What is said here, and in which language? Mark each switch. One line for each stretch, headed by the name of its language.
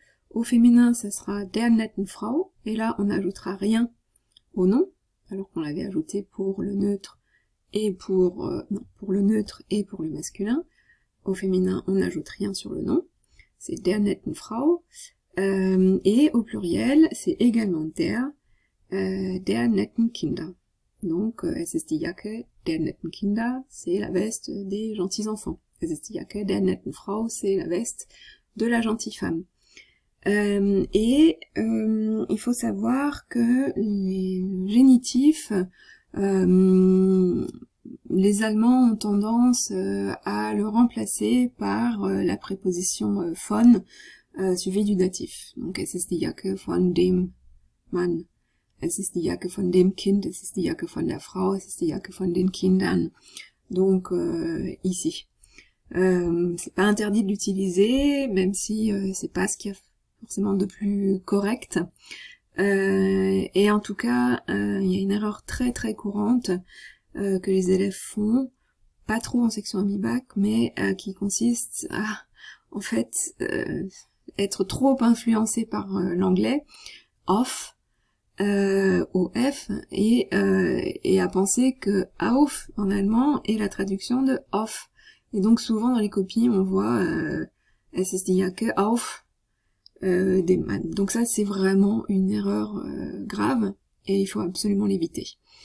French: Au féminin, ça sera
German: der netten Frau,
French: et là on n'ajoutera rien au nom, alors qu'on l'avait ajouté pour le neutre et pour le neutre et pour le masculin. Au féminin, on n'ajoute rien sur le nom, c'est
German: der netten Frau.
French: Et au pluriel, c'est également
German: der netten Kinder.
French: Donc,
German: es ist die Jacke der netten Kinder,
French: c'est la veste des gentils enfants.
German: Es ist die Jacke der netten Frau,
French: c'est la veste de la gentille femme. Il faut savoir que les génitifs, les Allemands ont tendance à le remplacer par la préposition von, suivi du datif.
German: Donc, es ist die Jacke von dem Mann, es ist die Jacke von dem Kind, es ist die Jacke von der Frau, es ist die Jacke von den Kindern.
French: Donc, ici. C'est pas interdit de l'utiliser, même si c'est pas ce qu'il y a forcément de plus correct. Et en tout cas, il y a une erreur très très courante que les élèves font, pas trop en section ami-bac, mais qui consiste à, en fait, être trop influencé par l'anglais, off, OF, et à penser que auf, en allemand, est la traduction de off. Et donc souvent dans les copies, on voit
German: es ist die Jacke auf des Mann.
French: Donc ça, c'est vraiment une erreur grave, et il faut absolument l'éviter.